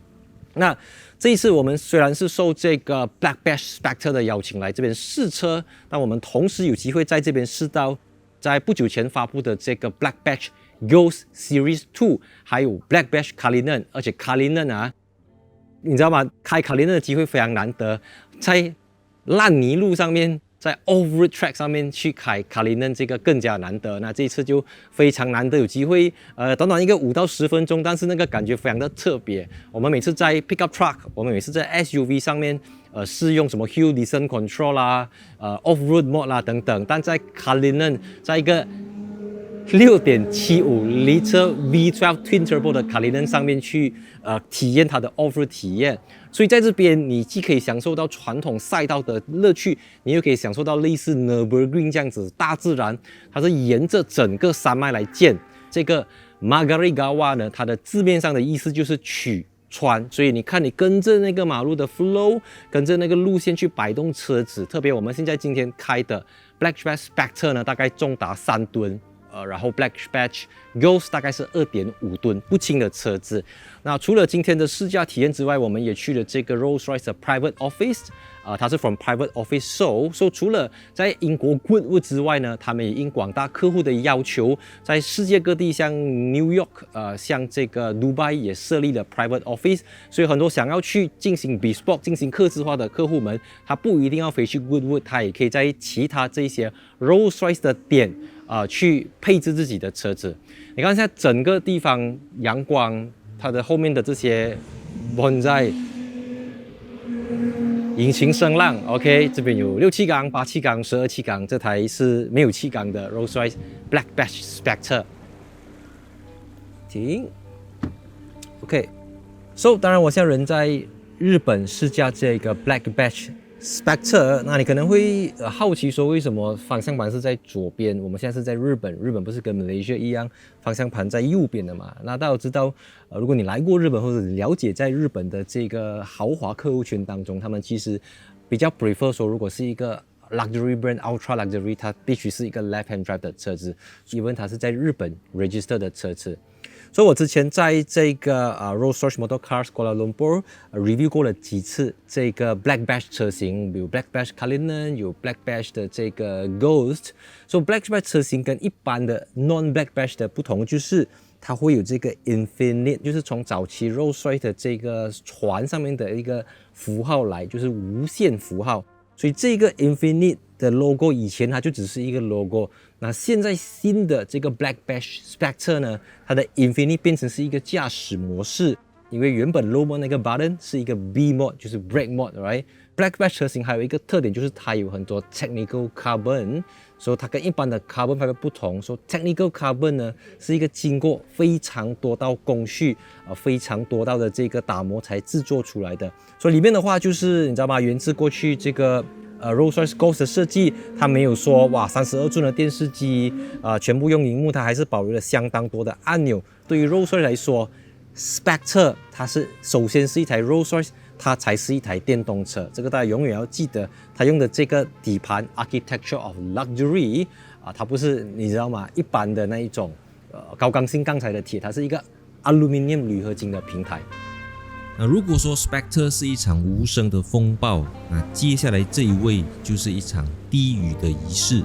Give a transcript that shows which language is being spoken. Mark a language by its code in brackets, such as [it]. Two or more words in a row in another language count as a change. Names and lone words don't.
[zh] 那這一次我們雖然是受這個 Black Bash Spectre 的邀請來這邊試車，但我們同時有機會在這邊試到在不久前發布的這個 Black Bash Ghost Series 2，還有 Black Bash Cullinan，而且 Cullinan你知道嗎？開Cullinan的機會非常難得，在爛泥路上面，在 [en] off-road track [zh] 上面去開Cullinan，這個更加難得。那這一次就非常難得有機會，短短一個5到10分鐘，但是那個感覺非常的特別。我們每次在 [en] pickup truck， [zh] 我們每次在 SUV 上面，試用什麼 [en] Hill Descent Control [zh] 啦， [en] off-road mode [zh] 啦等等，但在Cullinan，在一個6.75 liter V12 [en] Twin Turbo [zh] 的Cullinan上面去體驗它的 off-road 體驗，所以在這邊你既可以享受到傳統賽道的樂趣，你又可以享受到類似 Nürburgring 這樣子大自然，它是沿着整個山脈來建。這個 Magarigawa 呢，它的字面上的意思就是曲穿，所以你看你跟着那個馬路的 flow，跟着那個路線去擺動車子，特別我們現在今天開的 Black Bash Spectre 呢，大概重達3噸。然後 Black Bash Ghost 大概是2.5噸不輕的車子。那除了今天的試駕體驗之外，我們也去了這個 Rolls-Royce 的 Private Office，它是 from Private Office Seoul。除了在英國 Goodwood 之外呢，他們也應廣大客戶的要求，在世界各地像 New York，像這個 Dubai 也設立了 Private Office。所以很多想要去進行 bespoke、進行客製化的客戶們，他不一定要飛去 Goodwood， 他也可以在其他這些 Rolls-Royce 的店去配置自己的車子。你看現在整個地方陽光，它的後面的這些 bonsai，引擎聲浪 ，OK， 這邊有6氣缸、8氣缸、12氣缸，這台是沒有氣缸的 Rolls-Royce Black Bash Spectre。停 ，OK。So 當然我現在人在日本試駕這個 Black Bash Spectre，那你可能會好奇說為什麼方向盤是在左邊？我們現在是在日本，日本不是跟 Malaysia 一樣方向盤在右邊的嘛？那大家都知道，如果你來過日本或者了解在日本的這個豪華客戶群當中，他們其實比較 prefer 說，如果是一個 [en] luxury brand、 ultra luxury， [zh] 它必須是一個 [en] left hand drive [zh] 的車子，因為它是在日本 register 的車子。所以我之前在這個 Rolls-Royce Motor Cars Kuala Lumpur review 過了幾次這個 Black Bash 車型，有 Black Bash Cullinan，有 Black Bash 的這個 Ghost。所以 Black Bash 車型跟一般的 non-Black Bash 的不同，就是它會有這個 Infinite， 就是從早期 Rolls-Royce 的這個船上面的一個符號來，就是無限符號。所以這個 Infinite 的 logo 以前它就只是一個 logo， 那現在新的這個 Black Bash Spectre 呢，它的 Infinite 變成是一個駕駛模式，因為原本 [en] low mode [zh] 那個 button 是一個 [en] B mode， [zh] 就是 [en] brake mode， [zh] right？Black Bash 車型還有一個特點就是它有很多 [en] technical carbon， [zh] 所以它跟一般的 [en] carbon fiber [zh] 不同，所以 [en] technical carbon [zh] 呢是一個經過非常多道工序非常多道的這個打磨才制作出來的。所以裡面的話就是你知道嗎？源自過去這個Rolls-Royce Ghost 的設計，它沒有說哇32寸的電視機全部用熒幕，它還是保留了相當多的按鈕。對於 Rolls-Royce 來說 ，Spectre 它是首先是一台 Rolls-Royce，它才是一台電動車。這個大家永遠要記得，它用的這個底盤 Architecture of Luxury 它不是你知道嗎？一般的那一種高剛性鋼材的鐵，它是一個 Aluminium 鋁合金的平台。那如果說 Spectre 是一場無聲的風暴，那接下來這一位就是一場低語的儀式。